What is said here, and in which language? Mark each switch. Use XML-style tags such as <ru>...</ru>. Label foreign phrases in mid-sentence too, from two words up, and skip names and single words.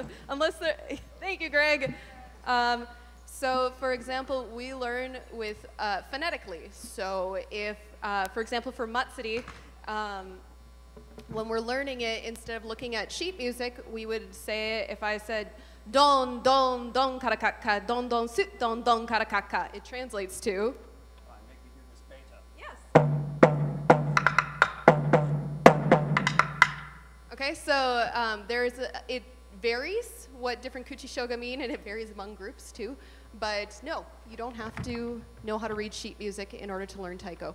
<en>Unless they're, thank you, Greg. So, for example, we learn with phonetically. So if, for example, for Matsuri, when we're learning it, instead of looking at sheet music, we would say, if I said, don, don, don, karakaka, don, don, sut, don, don, karakaka, it translates to. Make me do this Yes. Okay, so it varies what different kuchishoga mean, and it varies among groups too. But no, you don't have to know how to read sheet music in order to learn taiko.</en>